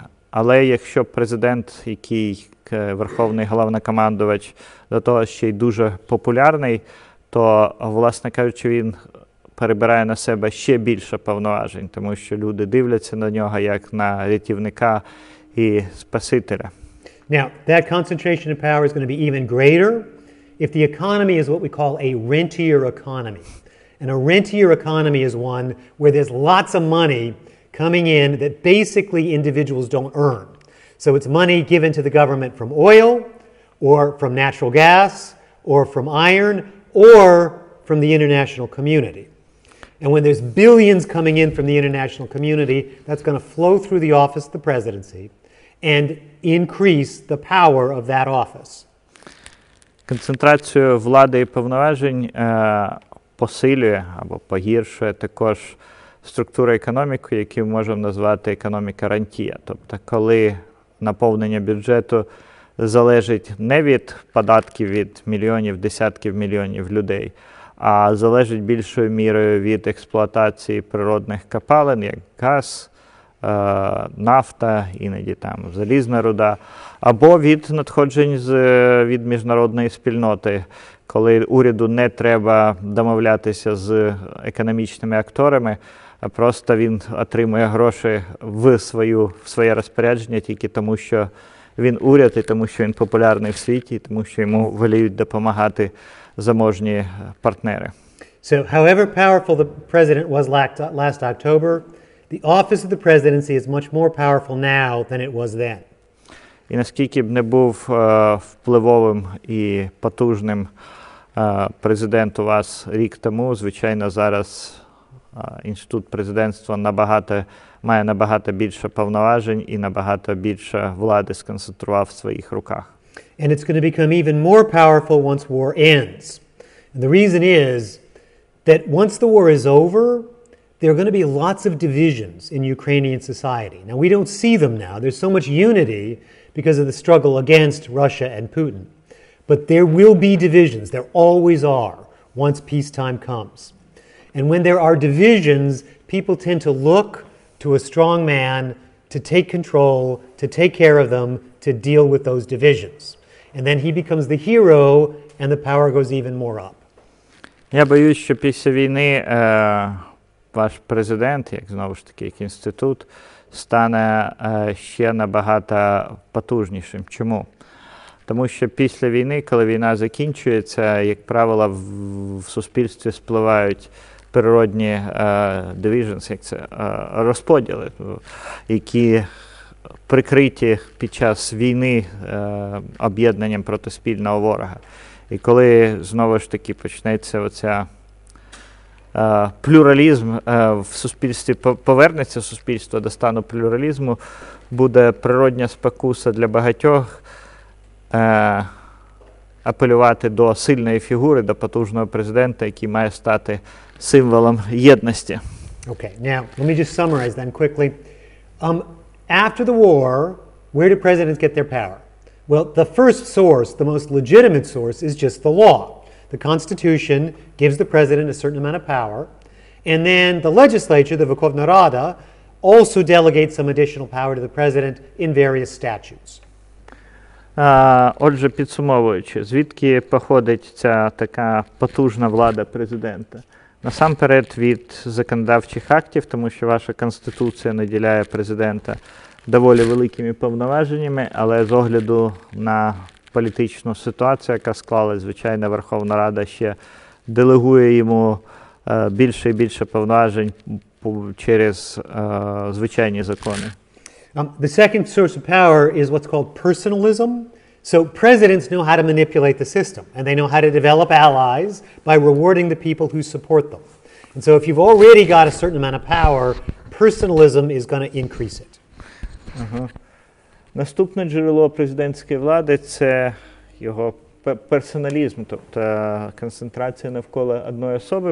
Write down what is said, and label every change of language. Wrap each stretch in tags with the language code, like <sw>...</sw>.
<uk>Але якщо президент, який верховний головнокомандувач, до того ще й дуже популярний, то, власне кажучи, він перебирає на себе ще більше повноважень, тому що люди дивляться на нього як на рятівника і спасителя.</uk> <en>Now, that concentration of power is going to be even greater if the economy is what we call a rentier economy. And a rentier economy is one where there's lots of money coming in that basically individuals don't earn. So it's money given to the government from oil, or from natural gas, or from iron, or from the international community. And when there's billions coming in from the international community, that's going to flow through the office of the presidency and increase the power of that office.</en> <uk>Концентрацію влади і повноважень посилює або погіршує також структуру економіки, яку можемо назвати економіка рантія. Тобто, коли наповнення бюджету залежить не від податків від мільйонів, десятків мільйонів людей, а залежить більшою мірою від експлуатації природних копалин, як газ, нафта, іноді там залізна руда, або від надходжень від міжнародної спільноти, коли уряду не треба домовлятися з економічними акторами, а просто він отримує гроші в своє розпорядження тільки тому, що він уряд, і тому, що він популярний в світі, і тому, що йому воліють допомагати заможні партнери.</uk> <en>So, however powerful the president was last October, the office of the presidency is much more powerful now than it was then.</en> <uk>І наскільки б не був впливовим і потужним президент у вас рік тому, звичайно, зараз інститут президентства має набагато більше повноважень і набагато більше влади сконцентрував в своїх руках.</uk> <en>And it's going to become even more powerful once war ends. And the reason is that once the war is over, there are going to be lots of divisions in Ukrainian society. Now, we don't see them now. There's so much unity because of the struggle against Russia and Putin. But there will be divisions. There always are once peacetime comes. And when there are divisions, people tend to look to a strong man to take control, to take care of them, to deal with those divisions. And then he becomes the hero and the power goes even more up.</en> <uk>Я боюсь, що після війни ваш президент, як знову ж таки, як інститут, стане ще набагато потужнішим. Чому? Тому що після війни, коли війна закінчується, як правило, в суспільстві спливають природні divisions, як це, розподіли, які прикриті під час війни об'єднанням проти спільного ворога. І коли, знову ж таки, почнеться оця плюралізм в суспільстві, повернеться суспільство до стану плюралізму, буде природня спокуса для багатьох апелювати до сильної фігури, до потужного президента, який має стати символом єдності.</uk> <en>Okay, now let me just summarize then quickly. After the war, where do presidents get their power? Well, the first source, the most legitimate source, is just the law. The Constitution gives the president a certain amount of power, and then the legislature, the Verkhovna Rada, also delegates some additional power to the president in various statutes.</en> <uk>Отже, підсумовуючи, звідки походить ця така потужна влада президента? Насамперед від законодавчих актів, тому що ваша Конституція наділяє президента доволі великими повноваженнями, але з огляду на політичну ситуацію, яка склалась, звичайно, Верховна Рада ще делегує йому більше і більше повноважень через звичайні закони.</uk> <en>The second source of power is what's called personalism. So presidents know how to manipulate the system, and they know how to develop allies by rewarding the people who support them. And so if you've already got a certain amount of power, personalism is going to increase it.</en> <uk>Наступне джерело президентської влади – це його персоналізм, тобто концентрація навколо одної особи.</uk>